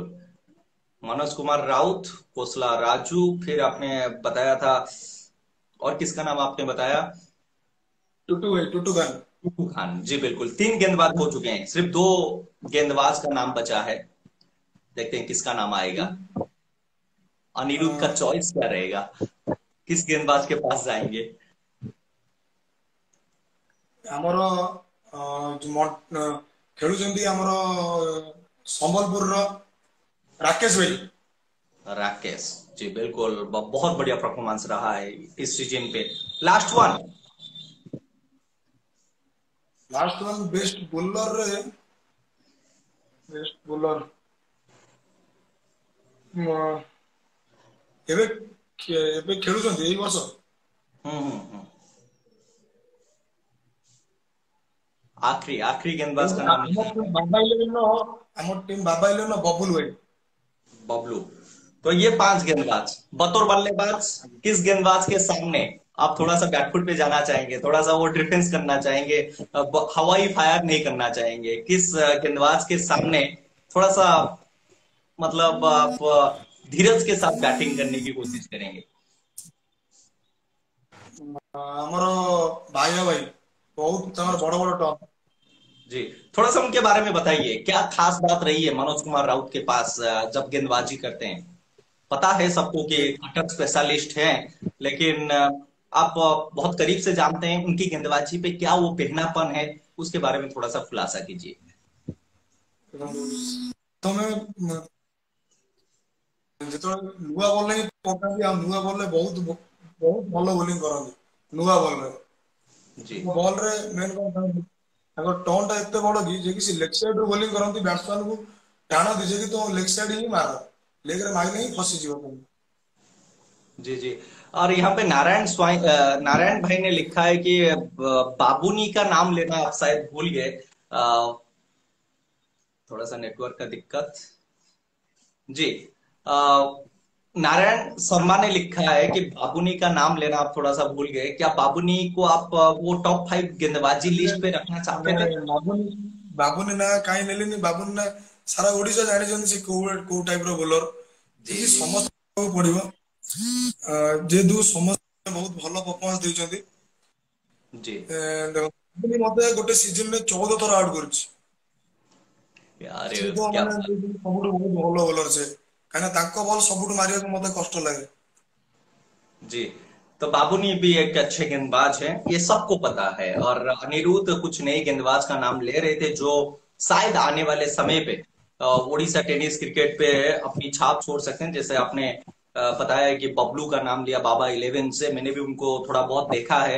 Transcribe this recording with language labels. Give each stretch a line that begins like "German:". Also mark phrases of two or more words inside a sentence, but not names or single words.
Hindi: मनोज कुमार राउत, कोसला राजू, फिर आपने बताया था और किसका नाम आपने बताया? टुटू भाई टुटू गा। टुट्टू खान, जी बिल्कुल। तीन गेंदबाज हो चुके हैं, सिर्फ दो गेंदबाज का नाम बचा है। देखते हैं किसका नाम आएगा। अनिरुद्ध का चॉइस क्या रहेगा, किस गेंदबाज के पास जाएंगे?
Odia: ଆମର ଖେଳୁଛନ୍ତି ଆମର ସମ୍ବଲପୁରର ରାକେଶ ଭାଇ।
Hindi: राकेश, जी बिल्कुल। बहुत बढ़िया परफॉर्मेंस रहा है इस सीजन पे।
English: last one. last one best
Odia: ବୋଲରରେ
English: best bowler
Odia: ଏବେ ଏବେ ଖେଳୁଛନ୍ତି ଏଇ ବର୍ଷ। हम्म।
Hindi: आखिरी आखिरी गेंदबाज का नाम
Odia: ଆମ
Hindi: लेना
Odia: ଟିम
Hindi: है।
Odia: ବାବା ଇଲେଭେନ ଆମ ଟିम ବାବା ଇଲେଭେନ ବବୁଲ ଭାଇ।
Hindi: बबलू। तो ये पांच गेंदबाज बतौर बल्लेबाज, किस गेंदबाज के सामने आप थोड़ा सा बैकफुट पे जाना चाहेंगे, थोड़ा सा वो डिफेंस करना चाहेंगे, हवाई फायर नहीं करना चाहेंगे? किस गेंदबाज के सामने थोड़ा सा मतलब आप धीरज के साथ बैटिंग करने की कोशिश करेंगे?
Odia: ଆମର ଭାଇଆ ଭାଇ ବହୁତ ତାଙ୍କର
Hindi: अच्छा,
Odia: ବଡ ବଡ ଟପ୍।
Hindi: जी। थोड़ा सा उनके बारे में बताइए, क्या खास बात रही है मनोज कुमार राउत के पास जब गेंदबाजी करते हैं? पता है सबको कि
English: cutter specialist
Hindi: हैं, लेकिन आप बहुत करीब से जानते हैं उनकी गेंदबाजी पे क्या वो पहनापन है, उसके बारे में थोड़ा सा खुलासा कीजिए।
Odia: ତମେ ଯେତେବେଳେ ନୂଆ ବଲ୍ ହିଁ ପକାନ୍ତି ଆଉ ନୂଆ ବଲ୍ ରେ ବହୁତ ବହୁତ ଭଲ ବୋଲିଂ କରନ୍ତି ନୂଆ ବଲ୍ ରେ।
Hindi: जी
Odia: ବଲ୍ ରେ ମେନ୍ କଣ ତାଙ୍କ ଟର୍ନ ଟା ଏତେ ବଡ କି ଯେ କି ସେ
English: leg side
Odia: ରୁ ବୋଲିଂ କରନ୍ତି ବ୍ୟାଟ୍ସମ୍ୟାନ୍ କୁ ଟାଣନ୍ତି ଯେ କି ତମ
English: leg side
Odia: ହିଁ ମାର ଲେଗ ରେ ମାରିଲେ ହିଁ ଫସିଯିବ ତମେ।
Hindi: जी जी। और यहाँ पे नारायण भाई ने लिखा है कि बाबूनी का नाम लेना आप शायद भूल गए। थोड़ा सा नेटवर्क का दिक्कत। जी। अ, नारायण शर्मा ने लिखा है कि बाबूनी का नाम लेना आप थोड़ा सा भूल गए। क्या बाबूनी को आप वो
English: top five
Hindi: गेंदबाजी लिस्ट पे रखना
Odia: ଆମେ
Hindi: चाहते थे?
Odia: ବାବୁନି ବାବୁନି ନା କାହିଁ ନେଲେନି ବାବୁନି ନା ସାରା ଓଡିଶା ଜାଣିଛନ୍ତି ସେ କୋଉ କୋଉ ଟାଇପ ର ବୋଲର
Hindi: जी
Odia: ଯିଏ
Hindi: जी
Odia: ସମସ୍ତଙ୍କୁ ପଡିବ। ଯେହେତୁ ସମସ୍ତେ ବହୁତ ଭଲ ପରଫର୍ମାନ୍ସ ଦେଇଛନ୍ତି।
Hindi: जी।
Odia: ଦେଖ ବାବୁନି ମତେ ଗୋଟେ ସିଜନ ରେ 14 ଥର ଆଉଟ କରିଛି।
Hindi: यार
Odia: ସିଏ ତ
Hindi: क्या
Odia: ମାନେ
Hindi: बात।
Odia: ସବୁଠୁ ବହୁତ ଭଲ ବୋଲର ସେ କାହିଁକିନା ତାଙ୍କ ବଲ୍ ସବୁଠୁ ମାରିବାକୁ ମତେ କଷ୍ଟ ଲାଗେ।
Hindi: जी। तो बाबूनी भी एक अच्छे गेंदबाज हैं, ये सबको पता है। और अनिरुद्ध कुछ नए गेंदबाज का नाम ले रहे थे जो शायद आने वाले समय पे उड़ीसा
English: tennis cricket
Hindi: पे अपनी छाप छोड़ सकते हैं। जैसे आपने बताया कि बबलू का नाम लिया बाबा इलेवन से, मैंने भी उनको थोड़ा बहुत देखा है।